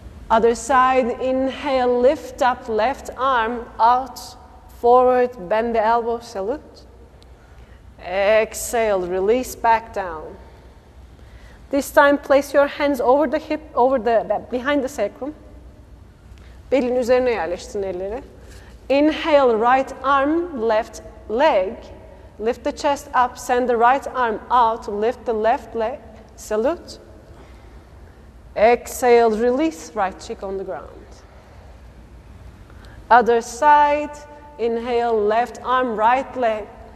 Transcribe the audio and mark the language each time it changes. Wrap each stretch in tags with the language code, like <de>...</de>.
<en>Other side, inhale, lift up left arm out, forward, bend the elbow, salute. Exhale, release back down. This time, place your hands over the hip, behind the sacrum.</en> <tr>Belin üzerine yerleştirin elleri.</tr> <en>Inhale, right arm, left leg. Lift the chest up, send the right arm out, lift the left leg, salute. Exhale, release, right cheek on the ground. Other side, inhale, left arm, right leg.</en>